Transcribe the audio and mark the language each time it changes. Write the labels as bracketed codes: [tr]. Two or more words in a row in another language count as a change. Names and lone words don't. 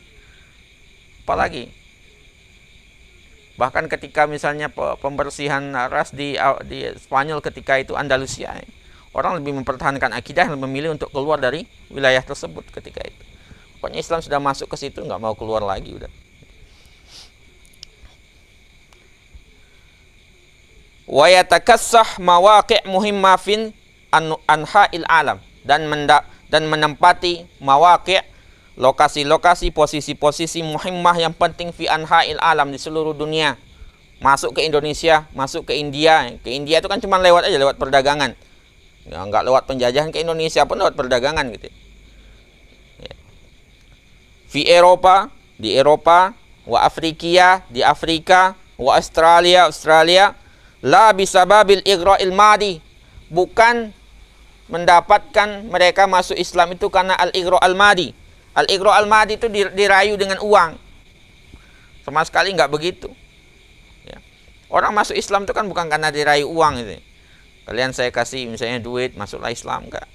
[id] Apalagi bahkan ketika misalnya pembersihan ras di Spanyol ketika itu Andalusia, orang lebih mempertahankan akidah, memilih untuk keluar dari wilayah tersebut ketika itu. Pokoknya Islam sudah masuk ke situ, nggak mau keluar lagi udah. [ar] ويتكسح مواقع مهمة في أنحاء العالم, [id] dan menempati mawaqi', lokasi-lokasi, posisi-posisi muhimmah yang penting [ar] في أنحاء العالم, [id] di seluruh dunia. Masuk ke Indonesia, masuk ke India. Ke India itu kan cuma lewat aja, lewat perdagangan. Ya, enggak lewat penjajahan. Ke Indonesia pun lewat perdagangan gitu. Ya. Fi Eropa, di Eropa, wa Afrikia, di Afrika, wa Australia, [ar] لا بسبب الإغراء المادي, [id] bukan mendapatkan mereka masuk Islam itu karena [ar] الإغراء المادي. الإغراء المادي [id] itu dirayu dengan uang. Sama sekali nggak begitu. Ya. Orang masuk Islam itu kan bukan karena dirayu uang gitu. Kalian saya kasih misalnya duit, masuklah Islam, enggak.